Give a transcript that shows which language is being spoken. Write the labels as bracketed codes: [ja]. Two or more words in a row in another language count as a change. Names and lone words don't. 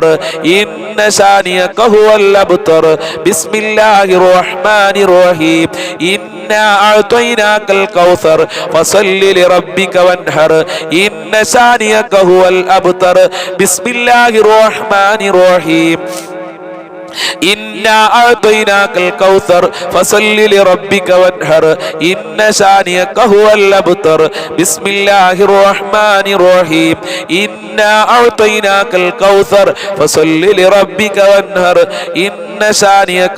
[ar] إن شانئك هو الأبتر. بسم الله الرحمن الرحيم. إنا أعطيناك الكوثر فصل لربك وانحر. إن شانئك هو الأبتر. بسم الله الرحمن الرحيم. إنا أعطيناك الكوثر فصل لربك وانحر إن شانئك هو الأبتر بسم الله الرحمن الرحيم إنا أعطيناك الكوثر فصل لربك وانحر إن شانئك